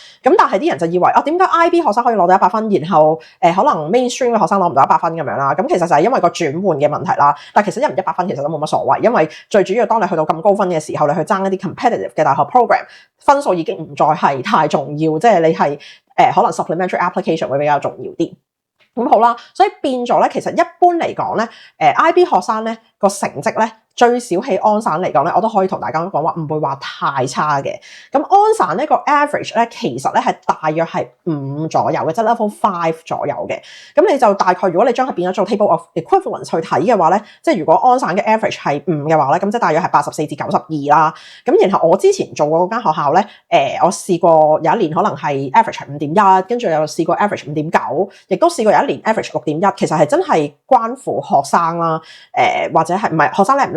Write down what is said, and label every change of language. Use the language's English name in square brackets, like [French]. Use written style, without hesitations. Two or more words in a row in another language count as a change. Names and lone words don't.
[Cantonese] 咁但係啲人就以為點解 IB 學生可以攞到100分，然後可能 Mainstream 嘅學生攞唔到100分咁樣啦？咁其實就係因為個轉換嘅問題啦，但其實100分其實都冇乜所謂，因為最主要當你去到咁高分嘅時候，你去爭一啲 competitive 嘅大學 program， 分數已經唔再係太重要，即係你係可能 [English] supplementary application [Cantonese] 會比較重要啲。咁好啦，所以變咗咧，其實一般嚟講咧，IB 學生咧個成績咧，最少喺安省嚟講咧，我都可以同大家講話唔會話太差嘅。咁安省呢個 average 咧，其實咧係大約係5左右嘅，即係 level 5左右嘅。咁你就大概如果你將佢變咗做 [English] table of equivalence [Cantonese] 去睇嘅話咧，即係如果安省嘅 average 係5嘅話咧，咁即係大約係84至92啦。咁然後我之前做過嗰間學校咧，我試過有一年可能係 average 係5.1，跟住又試過 average 5.9，亦都試過有一年 average 6.1。其實係真係關乎學生啦，或者係唔係學生叻唔叻？